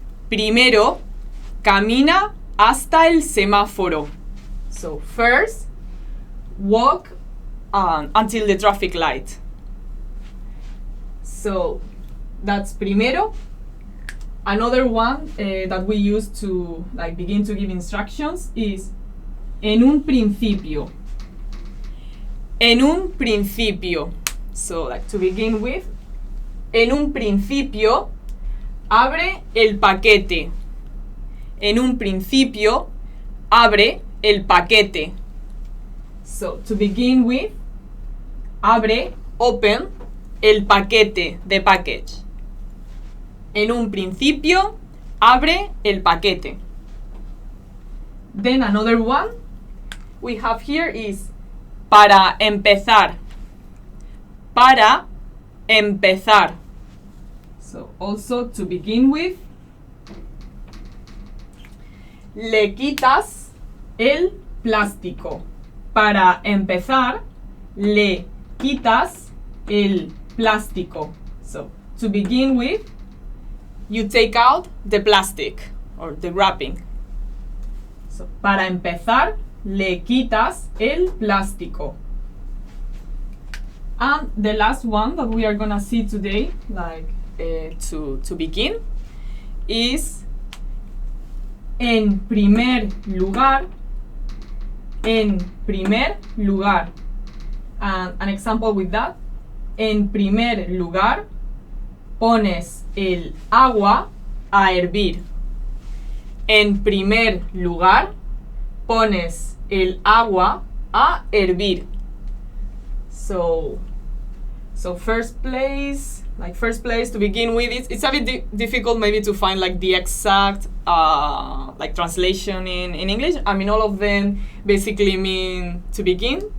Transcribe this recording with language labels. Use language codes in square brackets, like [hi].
[es] Primero camina hasta el semáforo. [en] So first, walk until the traffic light. So that's primero. Another one that we use to begin to give instructions is [es] en un principio. En un principio. [en] So to begin with, [es] en un principio, abre el paquete. En un principio, abre el paquete. [en] So to begin with, [es] abre, [en] open, [es] el paquete, [en] the package. [es] En un principio, abre el paquete. [en] Then another one we have here is [es] para empezar. Para empezar. [en] So also to begin with, [es] le quitas el plástico. Para empezar, le quitas el plástico. [en] So to begin with, you take out the plastic or the wrapping. [es] So para empezar, le quitas el plástico. [en] And the last one that we are gonna see today, to begin, is [es] en primer lugar. En primer lugar. [en] And an example with that, [es] en primer lugar, pones el agua a hervir. En primer lugar, pones el agua a hervir. [en] So first place to begin with, it's a bit difficult maybe to find the exact translation in English. I mean, all of them basically mean to begin.